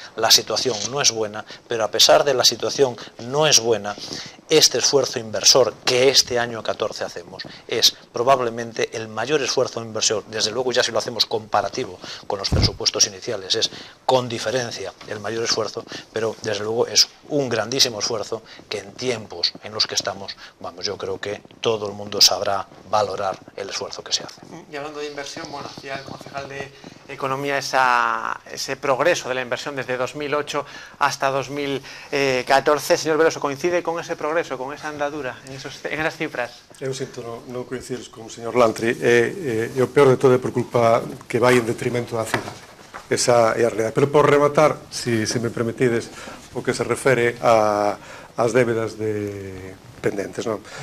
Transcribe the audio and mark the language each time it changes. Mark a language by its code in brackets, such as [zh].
[es] La situación no es buena, pero a pesar de la situación no es buena, este esfuerzo inversor que este año 14 hacemos es probablemente el mayor esfuerzo inversor, desde luego ya si lo hacemos comparativo con los presupuestos iniciales, es con diferencia el mayor esfuerzo, pero desde luego es un grandísimo esfuerzo que en tiempos en los que estamos, vamos, yo creo que todo el mundo sabrá valorar el esfuerzo que se hace. Y hablando de inversión, bueno, hacía el concejal de Economía ese progreso de la inversión desde 2008 hasta 2014. Señor Veloso, ¿coincide con ese progreso, con esa andadura, en esas cifras? [gl] Eu sinto non coincidir con o señor Lantri, e o peor de todo é por culpa que vai en detrimento da cidade. Esa é a realidade. Pero por rematar, se me permitides, o que se refere ás débedas pendentes, non?